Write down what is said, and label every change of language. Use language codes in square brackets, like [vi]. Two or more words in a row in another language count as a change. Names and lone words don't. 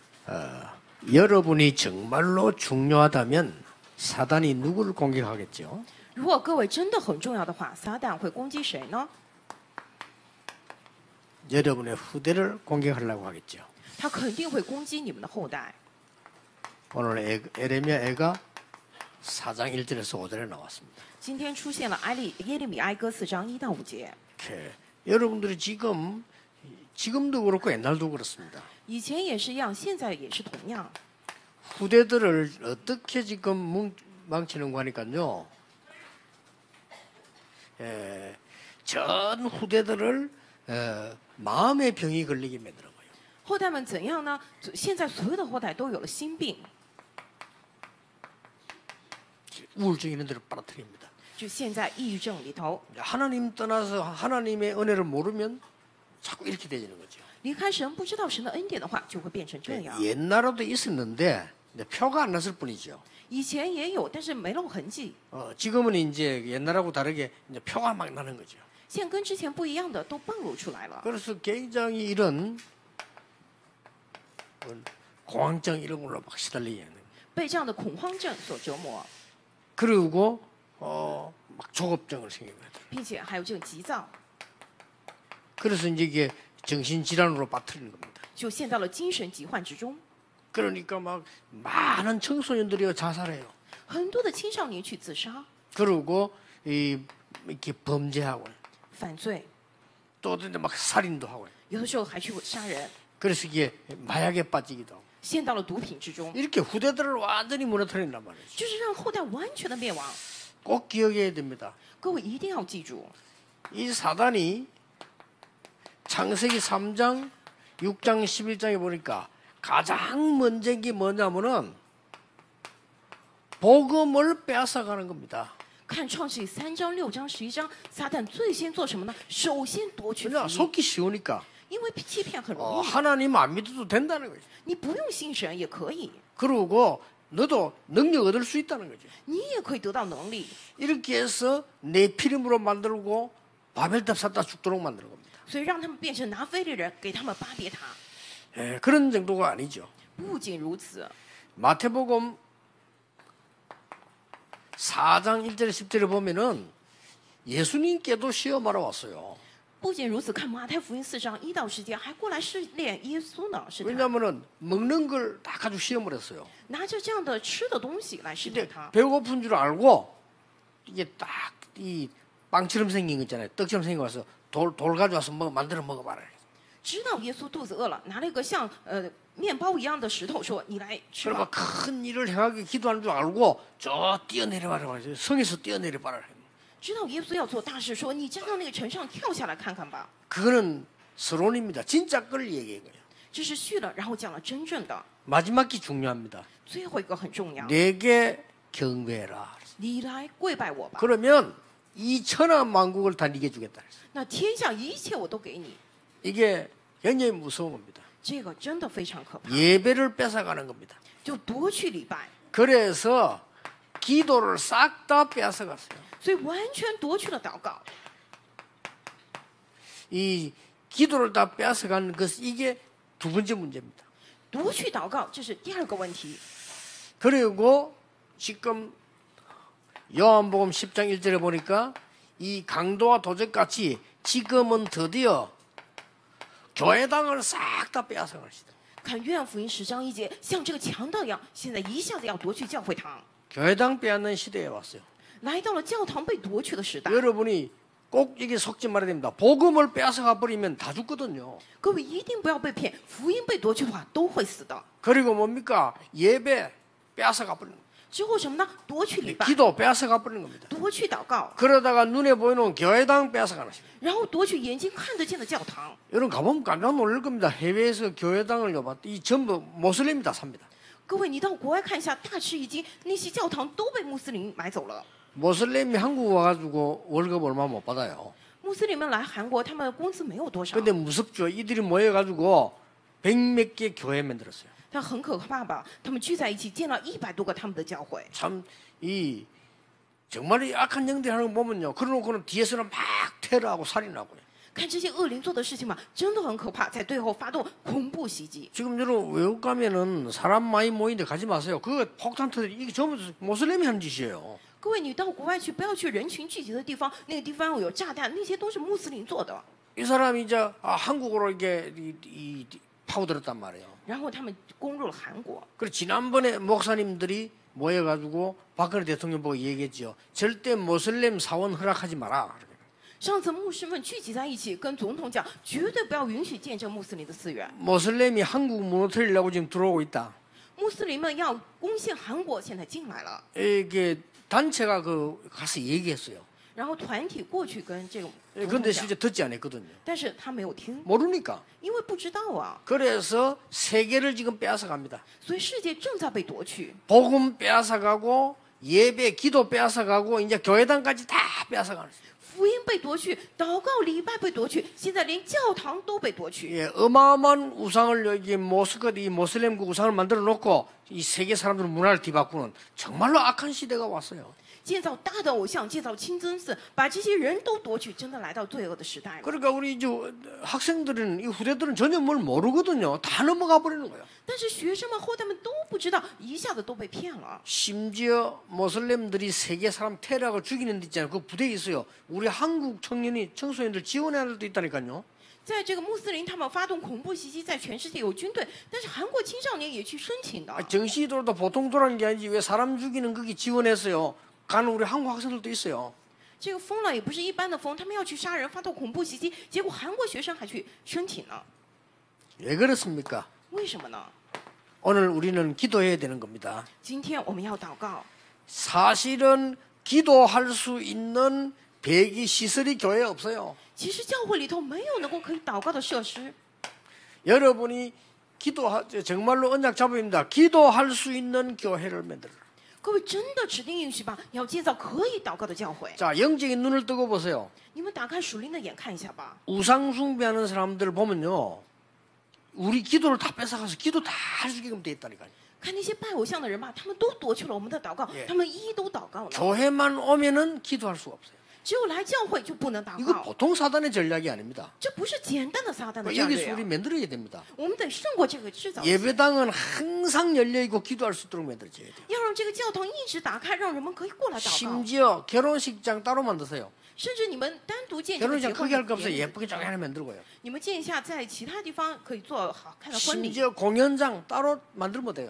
[ko] 여러분이 정말로 중요하다면 사단이 누구를 공격하겠죠? [zh] 如果各位真的很重要的话，撒旦会攻击谁呢？ [ko] 여러분의 후대를 공격하려고 하겠죠. [zh] 他肯定会攻击你们的后代。 [ko] 오늘 에레미야 애가 4장 1절에서 5절에 나왔습니다. [zh] 今天出现了耶利米哀歌4章1到5节。 [ko] 여러분들이 지금도 그렇고 옛날도 그렇습니다. [zh] 以前也是一样，现在也是同样。 [ko] 후대들을 어떻게 지금 망치는 거 하니까요. 전 후대들을 마음의 병이 걸리게 만들어요. [zh] 后代们怎样呢？现在所有的后代都有了心病， [ko] 우울증 이런 데로 빨아들입니다. [zh] 就陷在抑郁症里头。 [ko] 하나님 떠나서 하나님의 은혜를 모르면 자꾸 이렇게 되는 거죠. [zh] 离开神，不知道神的恩典的话，就会变成这样。 [ko] 옛날에도 있었는데 표가 안 났을 뿐이죠. [zh] 以前也有，但是没露痕迹。 [ko] 지금은 이제 옛날하고 다르게 이제 표가 막 나는 거죠. [zh] 现在跟之前不一样的都暴露出来了。 [ko] 그래서 굉장히 이런 공황증 이런 걸로 막 시달리게 하는. [zh] 被这样的恐慌症所折磨， [ko] 그리고 막 조급증을 생기게 하더라고요. [zh] 并且还有这个急躁， [ko] 그래서 이제 이게 정신질환으로 빠뜨리는 겁니다. [zh] 就陷到了精神疾患之中。 [ko] 그러니까 막 많은 청소년들이 자살해요. [zh] 很多的青少年去自杀、 [ko] 그리고 이렇게 범죄하고 [zh] 犯罪， [ko] 또 어떤 막 살인도 하고 [zh] 有的时候还去杀人， [ko] 그래서 이게 마약에 빠지기도 하고 [zh] 陷到了毒品之中， [ko] 이렇게 후대들을 완전히 무너뜨린단 말이죠. [zh] 就是让后代完全的灭亡。 [ko] 꼭 기억해야 됩니다. [zh] 各位一定要记住， [ko] 이 사단이 창세기 3장, 6장, 11장에 보니까 가장 먼저 게 뭐냐면은 복음을 빼앗아가는 겁니다. [zh] 看创世纪3章、6章、11章，撒旦最先做什么呢？首先夺取福 [ko] 그냥 [zh] 音， [ko] 속기 쉬우니까 [zh] 因为欺骗很容易， [ko] 하나님 안 믿어도 된다는 거죠. [zh] 你不用信神也可以， [ko] 그리고 너도 능력 얻을 수 있다는 거죠. [zh] 你也可以得到能力。 [ko] 이렇게 해서 내 피름으로 만들고 바벨탑 샀다 죽도록 만드는 겁니다. [zh] 所以让他们变成拿非利人，给他们巴别塔。 [ko] 그런 정도가 아니죠. [zh] 不仅如此， [ko] 마태복음 4장 1절 10절에 보면은 예수님께도 시험하러 왔어요. [zh] 不仅如此，看马太福音4章1到10节，还过来试炼耶稣呢，是他 [ko] 왜냐하면은 먹는 걸 다 가지고 시험을 했어요. [zh] 拿着这样的吃的东西来试炼 [ko] 근데 [zh] 他。 [ko] 배고픈 줄 알고 이게 딱 이 빵처럼 생긴 거 있잖아요. 떡처럼 생겨 와서 돌 가져와서 만들어 먹어봐라. [zh] 知道耶稣肚子饿了，拿了一个像面包一样的石头，说：“你来吃 [ko] 그러면 [zh] 吧。 [ko] 큰 일을 행하기 기도하는 줄 알고 저 뛰어내려봐라. 성에서 뛰어내려봐라. ” [zh] 知道耶稣要做大事，说：“你站到那个城上跳下来看看吧。 [ko] 그거는 서론입니다. 진짜 걸 얘기한 거예요. ” [zh] 这是续了，然后讲了真正的。 [ko] 마지막이 중요합니다. [zh] 最后一个很重要， [ko] 내게 경배해라. [zh] 你来跪拜我吧。 [ko] 그러면 이 천하 만국을 다 네게 주겠다. [zh] 那天下一切我都给你。 [ko] 이게 굉장히 무서운 겁니다. [zh] 这个真的非常可怕， [ko] 예배를 뺏어가는 겁니다. [zh] 就夺去礼拜， [ko] 그래서 기도를 싹 다 뺏어갔어요. [zh] 所以完全夺去了祷告。 [ko] 이 기도를 다 뺏어간 것 이게 두 번째 문제입니다. [zh] 夺去祷告，这是第二个问题。 [ko] 그리고 지금 요한복음 10장 1절에 보니까 이 강도와 도적같이 지금은 드디어 교회당을 싹 다 빼앗아가시다. [zh] 看约翰福音10章1节，像这个强盗一样，现在一下子要夺去教会堂， [ko] 교회당 빼앗는 시대에 왔어요. [zh] 来到了教堂被夺去的时代。 [ko] 여러분이 꼭 이게 속지 말아야 됩니다. 복음을 빼앗아가 버리면 다 죽거든요. [zh] 各位一定不要被骗，福音被夺去的话都会死的。 [ko] 그리고 뭡니까? 예배 빼앗아가 버리는 겁니다. [zh] 之后什么呢？夺去礼拜， [ko] 기도 빼앗아가 버리는 겁니다. [zh] 夺去祷告， [ko] 그러다가 눈에 보이는 교회당 빼앗아가는 겁니다. [zh] 然后夺去眼睛看得见的教堂。 [ko] 여러분 가보면 깜짝 놀랄 겁니다. 해외에서 교회당을 이 전부 모슬림이 다 삽니다. [zh] 各位，你到国外看一下，大吃一惊，那些教堂都被穆斯林买走了。 [ko] 모슬림이 한국 와가지고 월급 얼마 못 받아요. [zh] 穆斯林们来韩国，他们的工资没有多少， [ko] 근데 무섭죠. 이들이 모여가지고 100몇 개 교회 만들었어요. [zh] 但很可怕吧？他们聚在一起，建了100多个他们的教会。 [ko] 참 정말 이 악한 영들이 하는 거 보면요. 그러놓고는 뒤에서는 막 테러하고 살인하고요. [zh] 看这些恶灵做的事情嘛，真的很可怕，在背后发动恐怖袭击。 [ko] 지금 여러분 외국 가면은 사람 많이 모이는데 가지 마세요. 그거 폭탄 터뜨리 이게 전부 모슬렘이 하는 짓이에요. [zh] 各位，你到国外去，不要去人群聚集的地方，那个地方有炸弹，那些都是穆斯林做的。 [ko] 이 사람이 이제 한국으로 이게 파고들었단 말이에요. [zh] 然后他们攻入了韩国。 [ko] 그리고 지난번에 목사님들이 모여가지고 박근혜 대통령 보고 얘기했죠. 절대 모슬렘 사원 허락하지 마라. [zh] 上次牧师们聚集在一起，跟总统讲，绝对不要允许见证穆斯林的寺院。 [ko] 모슬렘이 한국 무너뜨리려고 지금 들어오고 있다. [zh] 穆斯林们要攻陷韩国，现在进来了。 [ko] 이게 단체가 가서 얘기했어요. [zh] 然后团体过去跟这个总 [ko] 그런데 [zh] 统讲， [ko] 실제 듣지 않았거든요. [zh] 但是他没有听， [ko] 모르니까. [zh] 因为不知道啊， [ko] 그래서 세계를 지금 빼앗아 갑니다. [zh] 所以世界正在被夺去， [ko] 복음 빼앗아 가고 예배, 기도 빼앗아 가고 이제 교회당까지 다 빼앗아 가는. [zh] 福音被夺去，祷告礼拜被夺去，现在连教堂都被夺去。 [ko] 예, 어마어마한 우상을 여기 이 모슬렘 그 우상을 만들어 놓고 이 세계 사람들 문화를 뒤바꾸는 정말로 악한 시대가 왔어요. [zh] 建造大的偶像，建造清真寺，把这些人都夺去，真的来到罪恶的时代了。 [ko] 그러니까 우리 이제 학생들은 이 후대들은 전혀 뭘 모르거든요. 다 넘어가 버리는 거예요. [zh] 但是学生们后代们都不知道，一下子都被骗了。 [ko] 심지어 모슬렘들이 세계 사람 테러하고 죽이는 데 있잖아요. 그 부대에 있어요. 우리 한국 청년이 청소년들 지원해야 할 때 있다니까요. [zh] 在这个穆斯林他们发动恐怖袭击，在全世界有军队，但是韩国青少年也去申请的。 [ko] 정신이 돌아도 보통 돌아간 게 아니지 왜 사람 죽이는 거기 지원했어요. 가는 우리 한국 학생들도 있어요. [zh] 这个疯了也不是一般的疯，他们要去杀人，发动恐怖袭击，结果韩国学生还去申请了， [ko] 왜 그렇습니까? [zh] 为什么呢？ [ko] 오늘 우리는 기도해야 되는 겁니다. [zh] 今天我们要祷告， [ko] 사실은 기도할 수 있는 배기 시설이 교회에 없어요. [zh] 其实教会里头没有能够可以祷告的设施。 [ko] 여러분이 정말로 언약 잡아입니다. 기도할 수 있는 교회를 만들어라. [zh] 各位真的指定应许吧，要建造可以祷告的教会。 [ko] 자, 영적인 눈을 뜨고 보세요. [zh] 你们打开属灵的眼看一下吧。 [ko] 우상 숭배하는 사람들을 보면요. 우리 기도를 다 뺏어가서 기도 다 할 수 있게끔 돼 있다니까요. [zh] 看那些拜偶像的人吧，他们都夺去了我们的祷告，他们一一都祷告了。 [ko] 교회만 오면은 기도할 수가 없어요. [zh] 只有来教会就不能祷 [ko] 이거 [zh] 告， [ko] 보통 사단의 전략이 아닙니다. [zh] 这不是简单的撒旦的战略 [ko] 여기서 우리 [zh] 啊！ [ko] 만들어야 됩니다. [zh] 我们得胜过这个制造， [ko] 예배당은 항상 열려있고 기도할 수 있도록 만들어져야 돼요. [zh] 要让这个教堂一直打开，让人们可以过来祷告。 [ko] 심지어 결혼식장 따로 만드세요. [zh] 甚至你们单独建这个结 [ko] 결혼식 [zh] 婚 [ko] 크게 할 거 없어요. [zh] 的 [ko] 예쁘게 저기 하나 만들고요. [zh] 你们建一下，在其他地方可以做好看的婚礼。 [ko] 심지어 공연장 따로 만들면 돼요.